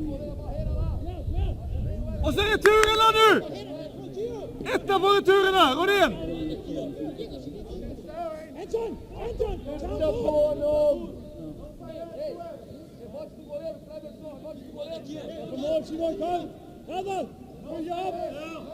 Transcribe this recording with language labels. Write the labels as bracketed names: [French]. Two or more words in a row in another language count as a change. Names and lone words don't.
[Swedish] Och så returerna nu! Etta på returerna, Rodén! Anton! Tira på honom! [Portuguese] Rebote do goleiro, Cleberson, rebote do goleiro. [Swedish] På mål, Simon, kom! Grabbar! Kom jobb!